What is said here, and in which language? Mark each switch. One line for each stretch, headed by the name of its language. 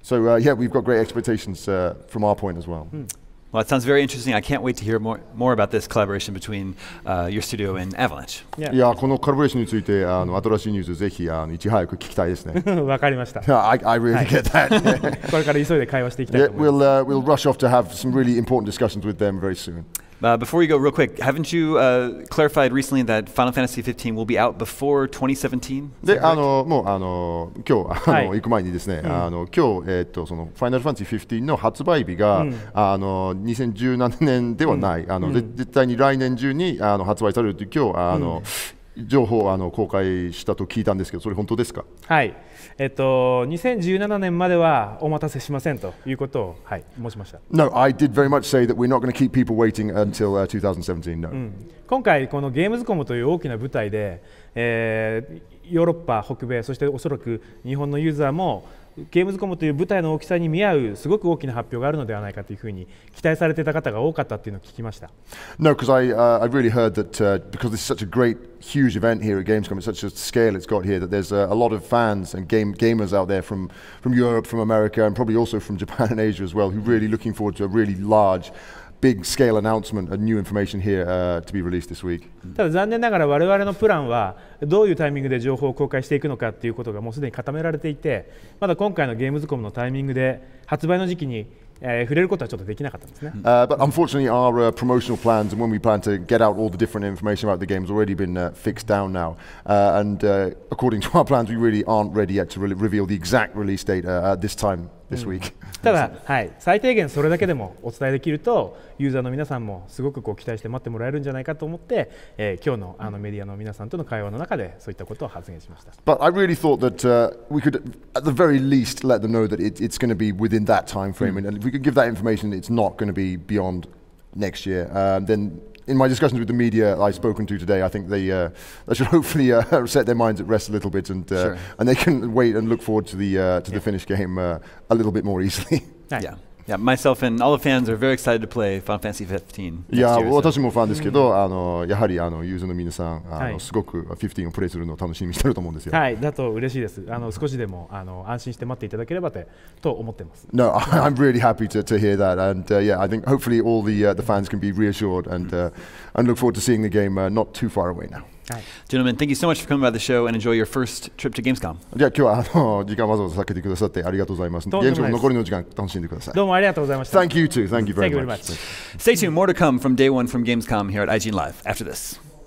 English: So yeah, we've got great expectations from our point as well. Well, it sounds very interesting. I can't wait to hear more about this collaboration between your studio and Avalanche.
Japanese: いや、このコラボレーションについて新しいニュースぜひいち早く聞きたいですね。わかりました。
English: I really get that.
Japanese: これから急いで会話していきたいと思います。
English: We'll rush off to have some really important discussions with them very soon. Before we go, real quick, haven't you clarified recently that Final Fantasy 15 will be out before 2017?
Japanese: で、もう今日行く前にですね、今日その Final Fantasy 15の発売日が2017年ではない、絶対に来年中に発売されるという今日情報を公開したと聞いたんですけど、それ本当ですか？はい、2017年まではお待たせしませんということを、申しました。
English: No, I did very much say that we're not going to keep people waiting until 2017. No.
Japanese: 今回このゲームズコムという大きな舞台で、ヨーロッパ、北米、そしておそらく日本のユーザーもゲームズコムという舞台の大きさに見合うすごく大きな発表があるのではないかというふうに期待されていた方が多かったというのを聞きました。
English: No, because I really heard that because this is such a great, huge event here at Gamescom, it's such a scale it's got here, that there's a lot of fans and gamers out there from Europe, from America, and probably also from Japan and Asia as well, who are really looking forward to a really large, big scale announcement and new information here to be released this week.
Japanese: ただ残念ながら我々のプランはどういうタイミングで情報を公開していくのかということがもうすでに固められていて、まだ今回のゲームズコムのタイミングで発売の時期に触れることはちょっとできなかったんですね。
English: But unfortunately, our promotional plans and when we plan to get out all the different information about the game has already been fixed down now. And according to our plans, we really aren't ready yet to reveal the exact release date at this time this week.
Japanese: ただ、最低限それだけでもお伝えできるとユーザーの皆さんもすごく期待して待ってもらえるんじゃないかと思って、今日のメディアの皆さんとの会話の中でそういったことを発言しました。
English: But I really thought that we could, at the very least, let them know that it's going to be within that time frame, and if we could give that information, it's not going to be beyond next year. Then, in my discussions with the media I've spoken to today, I think they should hopefully set their minds at rest a little bit, and they can wait and look forward to the finished game a little bit more easily. Yeah, myself and all the fans are very excited to play Final Fantasy 15.
Japanese: いや、私もファンですけど、やはりユーザーの皆さん、すごく15をプレイするのを楽しみにしてると思うんですよ。はい、だと嬉しいです。少しでも安心して待っていただければと思ってます。
English: No, I'm really happy to hear that, and yeah, I think hopefully all the fans can be reassured and look forward to seeing the game not too far away now. Gentlemen, thank you so much for coming by the show and enjoy your first trip to Gamescom.
Japanese: じゃあ今日は時間わざわざ避けてくださってありがとうございます。ゲームショーの残りの時間楽しんでください。どうもありがとうございました。
English: Thank you too. Thank you very much. Stay tuned. More to come from day one from Gamescom here at IGN Live after this.